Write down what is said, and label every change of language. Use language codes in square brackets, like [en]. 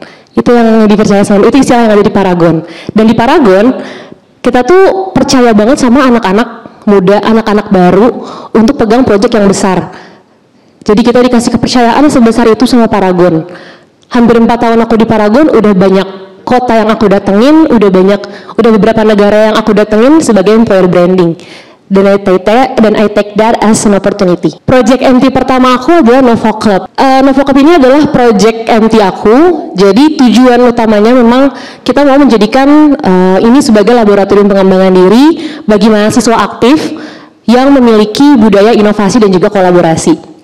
[id] Itu yang dipercaya sama, itu istilah yang ada di Paragon. Dan di Paragon kita tuh percaya banget sama anak-anak muda, anak-anak baru untuk pegang proyek yang besar. Jadi kita dikasih kepercayaan sebesar itu sama Paragon. Hampir 4 tahun aku di Paragon, udah banyak kota yang aku datengin, udah beberapa negara yang aku datengin sebagai employer branding. Dan [en] I take that as an opportunity. [id] Project MT pertama aku adalah Novo Club. Novo Club ini adalah project MT aku. Jadi tujuan utamanya memang kita mau menjadikan ini sebagai laboratorium pengembangan diri bagi mahasiswa aktif yang memiliki budaya inovasi dan juga kolaborasi.